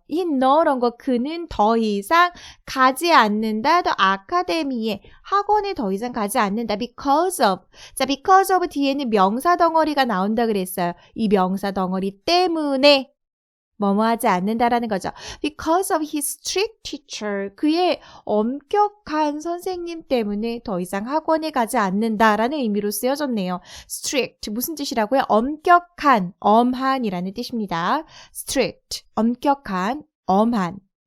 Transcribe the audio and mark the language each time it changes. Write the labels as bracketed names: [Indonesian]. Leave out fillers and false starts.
[Korean] 이 no longer, 그는 더 이상 가지 않는다. 더 아카데미에, 학원에 더 이상 가지 않는다. [English] because of. [Korean] 자, because of 뒤에는 명사 덩어리가 나온다 그랬어요. 이 명사 덩어리 때문에 뭐뭐 하지 않는다라는 거죠. [English] Because of his strict teacher. [Korean] 그의 엄격한 선생님 때문에 더 이상 학원에 가지 않는다라는 의미로 쓰여졌네요. strict, 무슨 뜻이라고요? 엄격한, 엄한이라는 뜻입니다. strict, 엄격한, 엄한.